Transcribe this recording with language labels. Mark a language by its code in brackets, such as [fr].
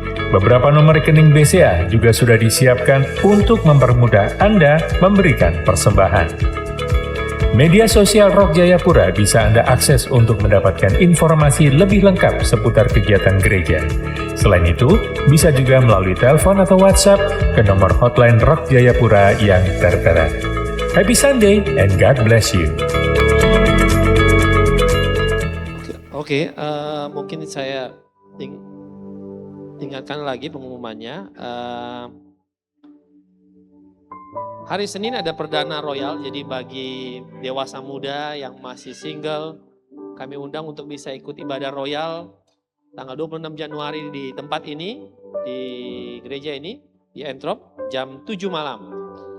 [id] Beberapa nomor rekening BCA juga sudah disiapkan untuk mempermudah Anda memberikan persembahan. Media sosial Rock Jayapura bisa Anda akses untuk mendapatkan informasi lebih lengkap seputar kegiatan gereja. Selain itu, bisa juga melalui telepon atau WhatsApp ke nomor hotline Rock Jayapura yang tertera. [en] Happy Sunday and God bless you. [id] Oke, mungkin saya ingatkan lagi pengumumannya. Hari Senin ada perdana royal, jadi bagi dewasa muda yang masih single, kami undang untuk bisa ikut ibadah royal tanggal 26 Januari di tempat ini, di gereja ini, di Entrop, jam 7 malam.